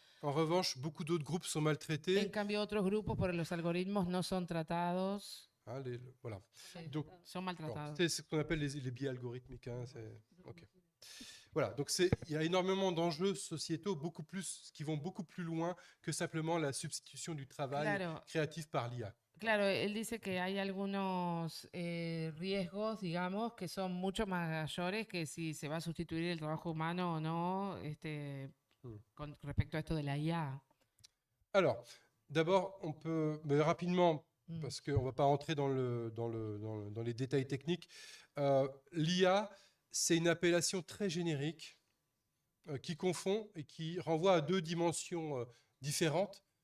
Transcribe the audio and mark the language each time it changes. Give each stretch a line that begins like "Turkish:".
French: En revanche, beaucoup d'autres groupes sont maltraités.
Spanish: En cambio, otros grupos por los algoritmos no son tratados.
French: Voilà.
Spanish: Sí, donc, son maltratados.
French: C'est ce qu'on appelle les biais algorithmiques. Hein, okay. Voilà, donc il y a énormément d'enjeux sociétaux qui vont beaucoup plus loin que simplement la substitution du travail créatif par l'IA.
Spanish: Claro, él dice que hay algunos riesgos, digamos, que son mucho mayores que si se va a sustituir el trabajo humano o no, con respecto a esto de la IA.
French: Alors, d'abord, on peut, mais rapidement, Mm. parce qu'on ne va pas rentrer dans les détails techniques, l'IA, c'est une appellation très générique qui confond et qui renvoie à deux dimensions différentes.